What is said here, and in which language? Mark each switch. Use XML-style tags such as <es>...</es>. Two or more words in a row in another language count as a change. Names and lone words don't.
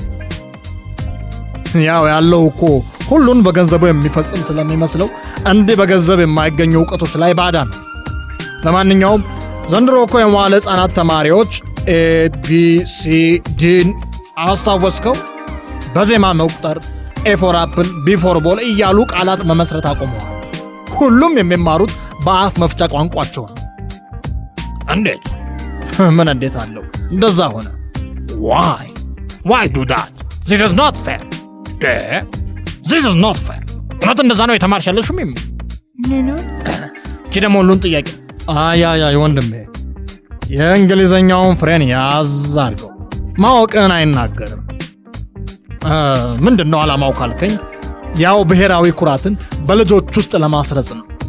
<am>ያው ያለው እኮ ሁሉን በገንዘቡ የሚፈጽም ስለሚመስለው እንዲህ በገንዘብ የማይገኙ ዕውቀቶች ላይ ባዳ ነው። ለማንኛውም ዘንድሮ እኮ የመዋለ ሕፃናት ተማሪዎች ABCD አስታወስከው በዜማ መቁጠር</am> <en>A for apple B for ball</en> <am>እያሉ ቃላት መመስረት አቆመዋል። ሁሉም የሚማሩት በአፍ መፍቻ ቋንቋቸው ነው። እንዴት? ምን እንዴት አለው? እንደዛ ሆነ።</am> <en>Why do that? This is not fair. This is not fair.</en> <am>እውነት እንደዛ ነው የተማርሻለሽም? ምኑ? እቺ ደግሞ ሁሉን ጥያቄ አይ ወንድሜ የእንግሊዘኛውን ፍሬን ያዝ አድርገው። ማወቅን አይናገርም። ምንድነው ዓላማው ካልከኝ ያው ብሔራዊ ኩራትን በልጆች ውስጥ ለማስረጽ ነው።</am>